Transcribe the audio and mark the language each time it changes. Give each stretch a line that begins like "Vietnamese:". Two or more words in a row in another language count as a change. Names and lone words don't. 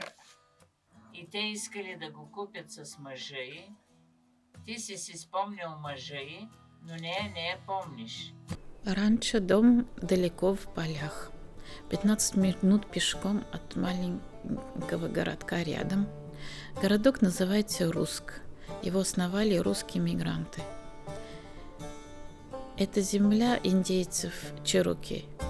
Bulgarian: И те искали да го купят с мъжа й. Ти си спомнил мъжа й,
Russian: но не я помнишь. Раньше дом далеко в полях. 15 минут пешком от маленького городка рядом. Городок называется Руск. Его основали русские мигранты. Это земля индейцев Чероки.